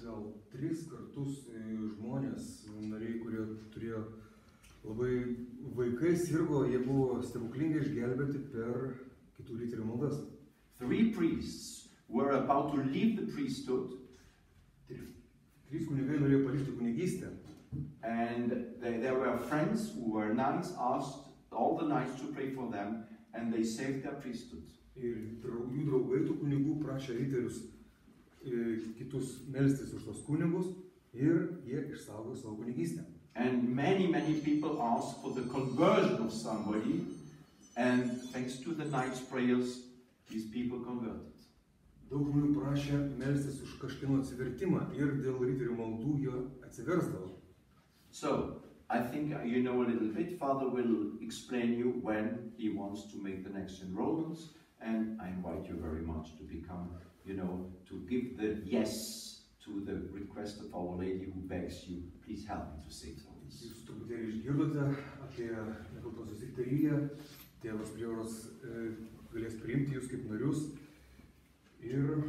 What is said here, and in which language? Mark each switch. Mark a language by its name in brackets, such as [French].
[Lithuanian] Gal 3 kartus žmonės, nariai, kurie turėjo labai vaikai sirgo, jie buvo stebuklingai išgelbėti per kitų riterių maldas. [English] 3 priests were about to leave the priesthood. [Lithuanian] 3 kunigai norėjo palikti kunigystę. [English] And there were friends who were nice, asked all the knights to pray for them, and they saved their priesthood. [Lithuanian] Ir jų draugai tų kunigų prašė riterius kitus melstis už tos kunigus ir jie išsaugo savo kunigystę. [English] And many, many people asked for the conversion of somebody, and thanks to the knights' prayers, these people converted. [Lithuanian] Daug žmonių prašė melstis už kažkieno atsivertimą ir dėl riterių maldų jie atsiversdavo. [English] So, I think you know a little bit. Father will explain you when he wants to make the next enrollments, and I invite you very much to become, you know, to give the yes to the request of Our Lady who begs you, please help me to say all this. [Lithuanian] Jūs truputėlį išgirdote apie Nekaltosios Riteriją, tėvas prievaras galės priimti jūs kaip narius ir